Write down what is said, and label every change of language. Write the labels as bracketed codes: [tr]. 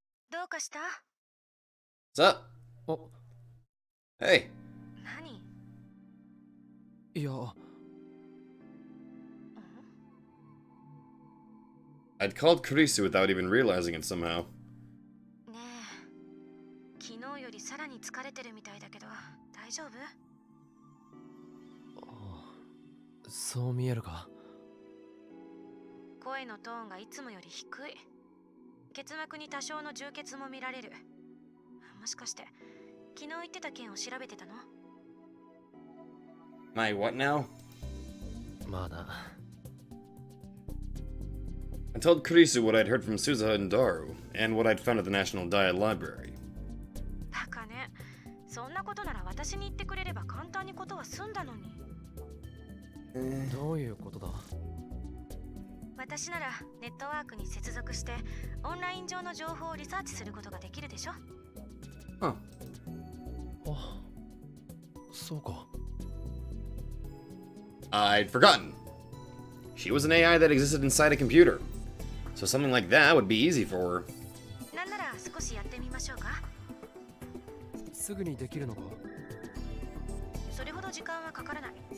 [ja] どうかした？ [en] What's up? [ja] お、何？ [en] Hey. [ja] いや、 [en] I'd called Kurisu without even realizing it somehow. [ja] ねえ、昨日よりさらに疲れてるみたいだけど、大丈夫？そう見えるか。声のトーンがいつもより低い。結膜に多少の充血も見られる。もしかして昨日言ってた件を調べてたの？ [en] My what now? [ja] まだ。 [en] I told Kurisu what I'd heard from Suzuha and Daru, and what I'd found at the National Diet Library. [ja] バカね。そんなことなら私に言ってくれれば簡単にことは済んだのに。どういうことだ？私ならネットワークに接続してオンライン上の情報をリサーチすることができるでしょ。 [en] Huh. [ja] あ、そうか。 [en] I'd forgotten. She was an AI that existed inside a computer. So something like that would be easy for her. [ja] なんなら少しやってみましょうか。すぐにできるのか？それほど時間はかからない。